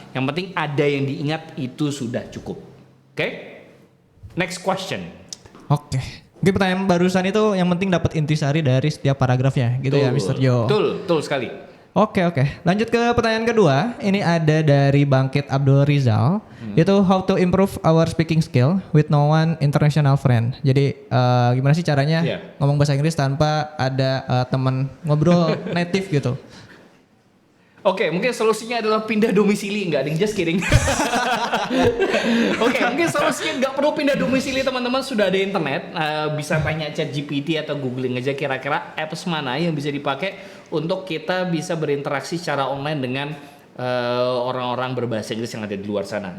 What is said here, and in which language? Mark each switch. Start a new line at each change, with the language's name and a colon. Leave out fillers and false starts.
Indonesian: Yang penting ada yang diingat, itu sudah cukup.
English: Oke? Next question.
Indonesian: Oke. Mungkin pertanyaan barusan itu yang penting dapat intisari dari setiap paragrafnya gitu ya Mr. Jo. Betul sekali. Oke. Lanjut ke pertanyaan kedua. Ini ada dari Bangkit Abdul Rizal.
English: Itu how to improve our speaking skill with no one international friend.
Indonesian: Jadi gimana sih caranya ngomong bahasa Inggris tanpa ada teman ngobrol native gitu. Oke, mungkin solusinya adalah pindah domisili, enggak ding,
English: just kidding.
Indonesian: Oke, mungkin solusinya nggak perlu pindah domisili, teman-teman sudah ada internet, bisa tanya ChatGPT atau googling aja kira-kira apps mana yang bisa dipakai untuk kita bisa berinteraksi secara online dengan orang-orang berbahasa Inggris yang ada di luar sana.